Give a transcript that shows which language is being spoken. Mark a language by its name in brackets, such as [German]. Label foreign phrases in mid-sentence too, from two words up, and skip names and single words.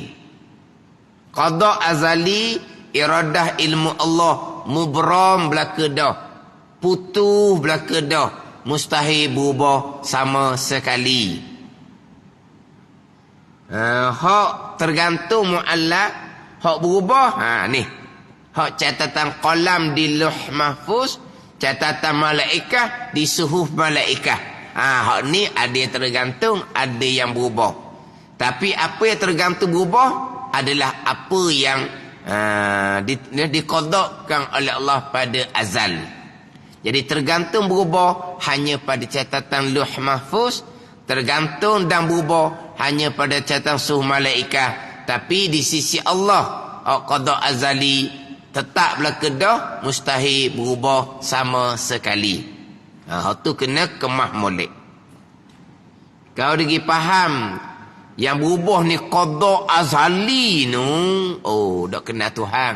[Arabic] Qada azali, [Malay] iradah ilmu Allah, mubram belaka dah, putuh belaka dah, mustahil berubah sama sekali. Hak tergantung mu'allaq, hak berubah. Ni hak catatan qalam di Lauh Mahfuz, catatan malaikat di suhuf malaikat. Hak ni ada yang tergantung, ada yang berubah. Tapi apa yang tergantung berubah adalah apa yang diqadakkan oleh Allah pada azal. Jadi tergantung berubah hanya pada catatan Lauh Mahfuz, tergantung dan berubah hanya pada catatan suhuf malaikat. Tapi di sisi Allah, [Arabic] qada azali [Malay] tetap belaka dah, mustahil berubah sama sekali. Tu kena kemah molek. Kau lagi faham yang berubah ni [Arabic] qada azali [Malay] nu, dak kena Tuhan.